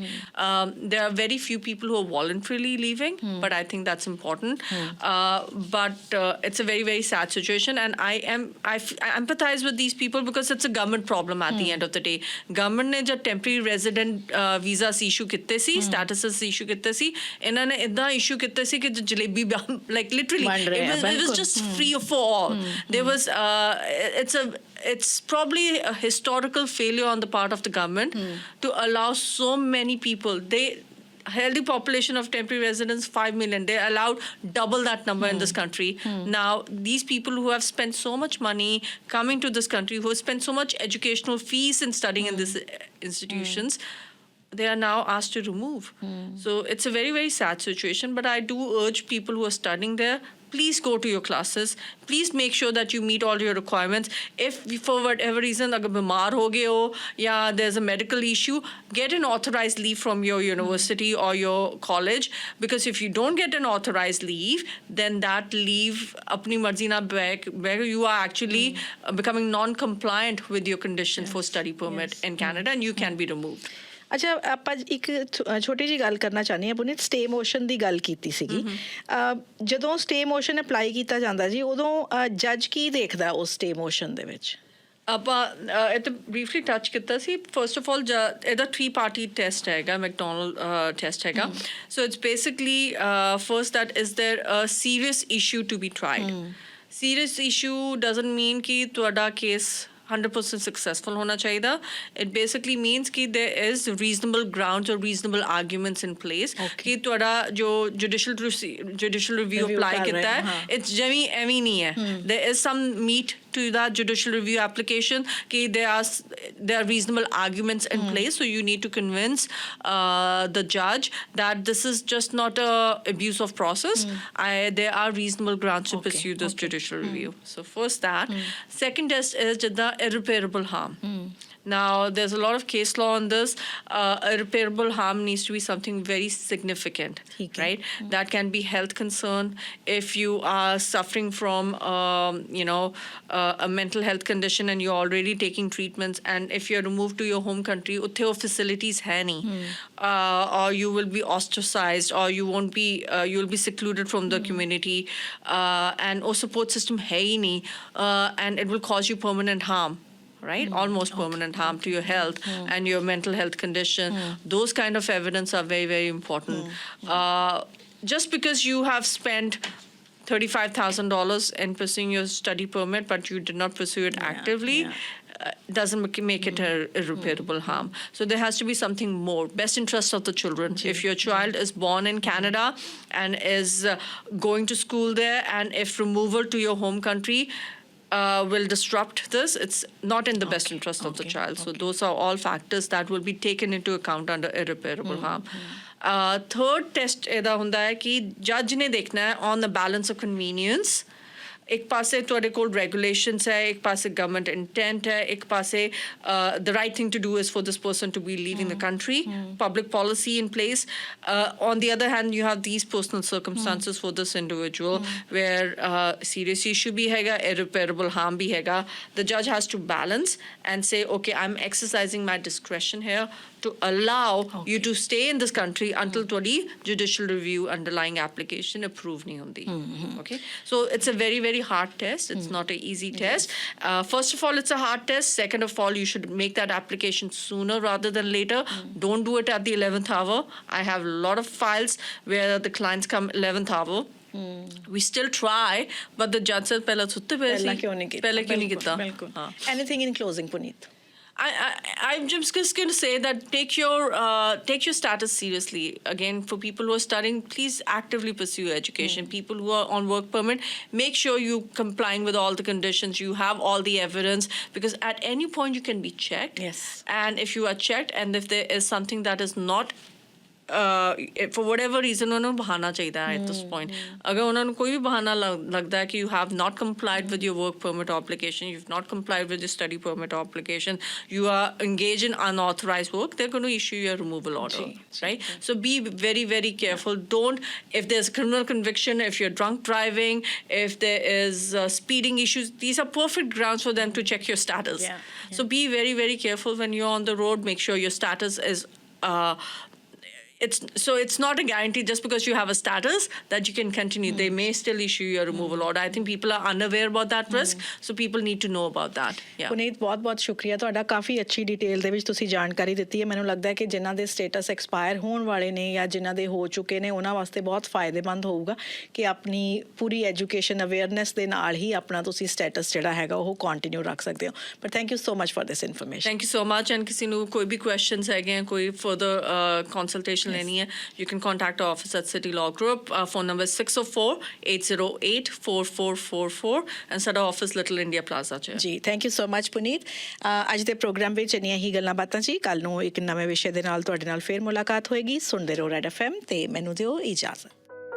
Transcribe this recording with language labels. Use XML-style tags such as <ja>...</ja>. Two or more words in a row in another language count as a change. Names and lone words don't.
<en>There are very few people who are voluntarily leaving, but I think that's important. But it's a very, very sad situation, and I empathize with these people because it's a government problem at the end of the day.</en> <pa>ਗਵਰਨਮੈਂਟ ਨੇ ਜਦ</pa> <en>temporary resident visas issue</en> <pa>ਕੀਤੇ ਸੀ, ਸਟੇਟਸਿਜ਼ ਇਸ਼ੂ ਕੀਤੇ ਸੀ, ਇਨ੍ਹਾਂ ਨੇ ਇੱਦਾਂ ਇਸ਼ੂ ਕੀਤੇ ਸੀ ਕਿ ਜਲੇਬੀ</pa> <en>like literally it was just free for all. There was it's probably a historical failure on the part of the government to allow so many people. They healthy population of temporary residents 5 million. They allowed double that number in this country. Now these people who have spent so much money coming to this country, who have spent so much educational fees in studying in these institutions, they are now asked to remove. So it's a very, very sad situation, but I do urge people who are studying there, please go to your classes. Please make sure that you meet all your requirements. If for whatever reason</en> <pa>ਅਗਰ ਬਿਮਾਰ ਹੋ ਗਏ ਹੋ,</pa> <en>ya there's a medical issue, get an authorized leave from your university or your college, because if you don't get an authorized leave, then that leave</en> <pa>ਆਪਣੀ ਮਰਜ਼ੀ ਨਾ</pa> <en>back, where you are actually becoming non-compliant with your condition for study permit in Canada, and you can be removed.</en> <pa>ਅੱਛਾ ਆਪਾਂ ਇੱਕ ਛੋਟੀ ਜਿਹੀ ਗੱਲ ਕਰਨਾ ਚਾਹੁੰਦੇ ਹਾਂ ਪੁਨੀਤ,</pa> <en>stay motion</en> <pa>ਦੀ ਗੱਲ ਕੀਤੀ ਸੀਗੀ। ਜਦੋਂ</pa> <en>stay motion</en> <pa>ਅਪਲਾਈ ਕੀਤਾ ਜਾਂਦਾ ਜੀ, ਉਦੋਂ ਜੱਜ ਕੀ ਦੇਖਦਾ ਉਸ</pa> <en>stay motion</en> <pa>ਦੇ ਵਿੱਚ? ਆਪਾਂ ਇਹ ਤਾਂ</pa> <en>briefly touch</en> <pa>ਕੀਤਾ ਸੀ।</pa> <en>first of all</en> <pa>ਇਹਦਾ 3-party ਟੈਸਟ ਹੈਗਾ, ਮੈਕਡੋਨਲਡ ਟੈਸਟ ਹੈਗਾ।</pa> <en>So it's basically first that is there a serious issue to be tried. serious issue doesn't mean</en> <pa>ਕਿ ਤੁਹਾਡਾ ਕੇਸ 100% successful ਹੋਣਾ ਚਾਹੀਦਾ.</pa> <en>It basically means ki there is reasonable grounds or reasonable arguments in place</en> <pa>ਕਿ ਤੁਹਾਡਾ ਜੋ</pa> <en>judicial review</en> <pa>ਅਪਲਾਈ ਕੀਤਾ ਹੈ,</pa> <en>it's jami</en> <pa>ਐਵੇਂ ਨਹੀਂ ਹੈ.</pa> <en>There is some meat to that judicial review application ki there are reasonable arguments in place, so you need to convince the judge that this is just not a abuse of process. There are reasonable grounds to pursue this judicial review. So first that. Second test is jada irreparable harm. Now, there's a lot of case law on this. Irreparable harm needs to be something very significant,</en> <pa>ਠੀਕ ਹੈ.</pa> <en>right? That can be health concern. If you are suffering from, a mental health condition and you're already taking treatments, and if you're removed to your home country,</en> <pa>ਉੱਥੇ ਉਹ facilities ਹੈ ਨਹੀਂ,</pa> <en>or you will be ostracized, or you won't be, you'll be secluded from the community, and वो support system</en> <pa>ਹੈ ਹੀ ਨਹੀਂ,</pa> <en>and it will cause you permanent harm. Right, almost permanent harm to your health and your mental health condition. Those kind of evidence are very, very important. Just because you have spent $35,000 in pursuing your study permit, but you did not pursue it actively, doesn't make it irreparable harm. So there has to be something more. Best interest of the children. If your child is born in Canada and is going to school there, and if removal to your home country will disrupt this, it's not in the best interest of the child. So those are all factors that will be taken into account under irreparable harm. Third test</en> <pa>ਇਹਦਾ ਹੁੰਦਾ ਹੈ ਕਿ ਜੱਜ ਨੇ ਦੇਖਣਾ ਹੈ</pa> <en>on the balance of convenience.</en> <pa>ਇੱਕ ਪਾਸੇ ਤੁਹਾਡੇ ਕੋਲ</pa> <en>regulations</en> <pa>ਹੈ, ਇੱਕ ਪਾਸੇ</pa> <en>government intent</en> <pa>ਹੈ, ਇੱਕ ਪਾਸੇ</pa> <en>the right thing to do is for this person to be leaving the country, public policy in place. On the other hand, you have these personal circumstances for this individual where serious issue</en> <pa>ਵੀ ਹੈਗਾ,</pa> <en>irreparable harm</en> <pa>ਵੀ ਹੈਗਾ.</pa> <en>The judge has to balance and say, okay, I'm exercising my discretion here to allow you to stay in this country until ਤੁਹਾਡੀ judicial review underlying application approved</en> <pa>ਨਹੀਂ ਹੁੰਦੀ.</pa> <en>Okay, so it's a very, very hard test. It's not an easy test. First of all, it's a hard test. Second of all, you should make that application sooner rather than later. Don't do it at the 11th hour. I have a lot of files where the clients come 11th hour. We still try, but the judge says</en> <pa>ਪਹਿਲਾਂ ਸੁੱਤੇ ਪਏ ਸੀ, ਪਹਿਲਾਂ ਕਿਉਂ ਨਹੀਂ ਕੀਤਾ? ਪਹਿਲਾਂ ਕਿਉਂ ਨਹੀਂ ਕੀਤਾ? ਬਿਲਕੁਲ.</pa> <en>Anything in closing, Puneet? I'm just going to say that take your status seriously. Again, for people who are studying, please actively pursue education. People who are on work permit, make sure you complying with all the conditions. You have all the evidence, because at any point you can be checked. Yes. And if you are checked, and if there is something that is not for whatever reason</en> <pa>ਉਹਨਾਂ ਨੂੰ ਬਹਾਨਾ ਚਾਹੀਦਾ ਹੈ</pa> <en>at this point.</en> <pa>ਅਗਰ ਉਹਨਾਂ ਨੂੰ ਕੋਈ ਵੀ ਬਹਾਨਾ ਲੱਗਦਾ ਹੈ ਕਿ</pa> <en>you have not complied with your work permit application, you've not complied with your study permit application, you are engaged in unauthorized work, they're going to issue your removal order, right? So be very, very careful. Don't, if there's a criminal conviction, if you're drunk driving, if there is speeding issues, these are perfect grounds for them to check your status. So be very, very careful when you're on the road. Make sure your status is it's not a guarantee just because you have a status that you can continue. They may still issue your removal order. I think people are unaware about that risk, so people need to know about that.</en> <pa>ਪੁਨੀਤ, ਬਹੁਤ-ਬਹੁਤ ਸ਼ੁਕਰੀਆ ਤੁਹਾਡਾ. ਕਾਫੀ ਅੱਛੀ ਡਿਟੇਲ ਦੇ ਵਿੱਚ ਤੁਸੀਂ ਜਾਣਕਾਰੀ ਦਿੱਤੀ ਹੈ. ਮੈਨੂੰ ਲੱਗਦਾ ਹੈ ਕਿ ਜਿਨ੍ਹਾਂ ਦੇ ਸਟੇਟਸ ਐਕਸਪਾਇਰ ਹੋਣ ਵਾਲੇ ਨੇ ਜਾਂ ਜਿਨ੍ਹਾਂ ਦੇ ਹੋ ਚੁੱਕੇ ਨੇ, ਉਹਨਾਂ ਵਾਸਤੇ ਬਹੁਤ ਫਾਇਦੇਮੰਦ ਹੋਊਗਾ ਕਿ ਆਪਣੀ ਪੂਰੀ</pa> <en>education awareness</en> <pa>ਦੇ ਨਾਲ ਹੀ ਆਪਣਾ ਤੁਸੀਂ ਸਟੇਟਸ ਜਿਹੜਾ ਹੈਗਾ ਉਹ ਕੰਟੀਨਿਊ ਰੱਖ ਸਕਦੇ ਹੋ.</pa> <en>But thank you so much for this information. Thank you so much. And</en> <pa>ਕਿਸੇ ਨੂੰ ਕੋਈ ਵੀ ਕੁਐਸਚਨਸ ਹੈਗੇ ਆ, ਕੋਈ</pa> <en>further consultation</en> <pa>ਲੈਣੀ ਹੈ,</pa> <en>you can contact our office at City Law Group. Our phone number is 604-808-4444 and ਸਾਡਾ office Little India Plaza 'ਚ.</en> <pa>ਜੀ,</pa> <en>thank you so much</en> <pa>ਪੁਨੀਤ. ਅੱਜ ਦੇ ਪ੍ਰੋਗਰਾਮ ਵਿੱਚ ਇੰਨੀਆਂ ਹੀ ਗੱਲਾਂ ਬਾਤਾਂ ਜੀ. ਕੱਲ ਨੂੰ ਇੱਕ ਨਵੇਂ ਵਿਸ਼ੇ ਦੇ ਨਾਲ ਤੁਹਾਡੇ ਨਾਲ ਫੇਰ ਮੁਲਾਕਾਤ ਹੋਏਗੀ. ਸੁਣਦੇ ਰਹੋ ਰੈਡ FM ਤੇ ਮੈਨੂੰ ਦਿਓ ਇਜਾਜ਼ਤ.</pa>